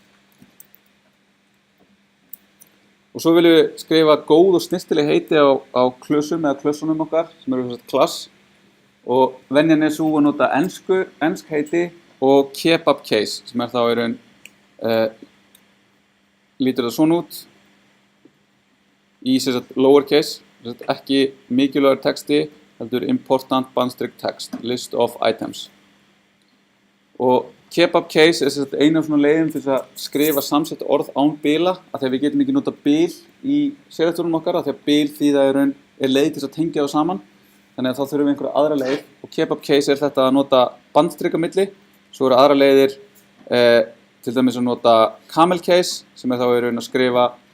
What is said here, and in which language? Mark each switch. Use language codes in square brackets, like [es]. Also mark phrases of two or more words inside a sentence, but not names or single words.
[is] Og svo viljum við skrifa góð og snyrtileg heiti á klösum eða klössunum okkar sem eru klass og venjan svo að nota ensk heiti og [en] kebab case [is] sem þá í raun lítur það svona út í lowercase, ekki mikilvægur texti, heldur important bandstrik [en] text, list of items. [is] Og [en] kebab case [is] einu af svona leiðum til að skrifa samsett orð án bila, af því að við getum ekki nota bil í selektorunum okkar, af því að bil því það leið til að tengja það saman, þannig að þá þurfum við einhverja aðra leið og [en] kebab case [is] þetta að nota bandstrik á milli, svo eru aðra leiðir til dæmis að nota [en] camel case [is] sem þá í raun að skrifa